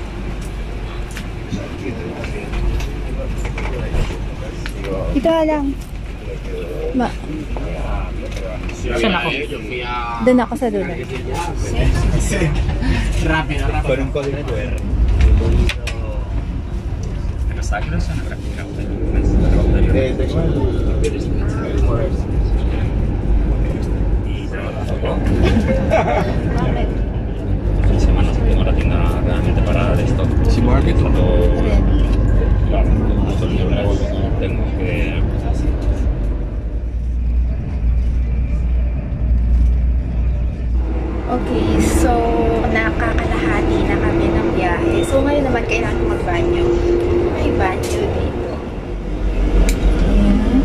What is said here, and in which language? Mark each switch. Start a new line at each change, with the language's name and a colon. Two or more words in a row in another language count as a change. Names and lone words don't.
Filipino: Ito lang. Saan ako? Doon ako sa dulo.
Spanish: Rápido, rápido. Con un código QR. Fin de semana tengo la tienda realmente parada de stock. Si Market o Tren. Claro, tengo que...
Filipino: Okay, so nakakalahati na kami ng biyahe. So ngayon naman kailangan magbanyo. May banyo dito. Ayan.